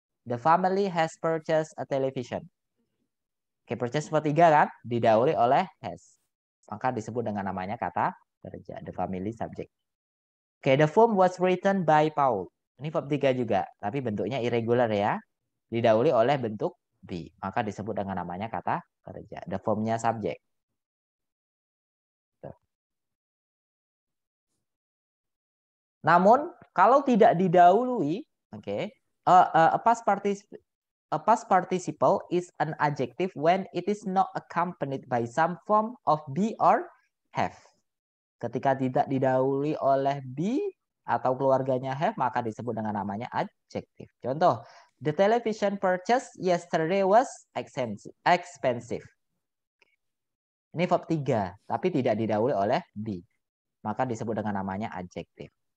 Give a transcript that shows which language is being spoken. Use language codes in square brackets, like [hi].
[en] The family has purchased a television. [id] Oke, purchase verb 3 kan? Didahului oleh has. Maka disebut dengan namanya kata kerja. [en] The family subject. Oke, the form was written by Paul. [id] Ini verb 3 juga, tapi bentuknya irregular ya. Didahului oleh bentuk be. Maka disebut dengan namanya kata kerja. [en] The formnya subject. [id] Namun, kalau tidak didahului, [en] oke, a past participle is an adjective when it is not accompanied by some form of be or have. [id] Ketika tidak didahului oleh be atau keluarganya have, maka disebut dengan namanya adjective. [en] Contoh, the television purchased yesterday was expensive. [id] Ini verb 3, tapi tidak didahului oleh be. Maka disebut dengan namanya adjective.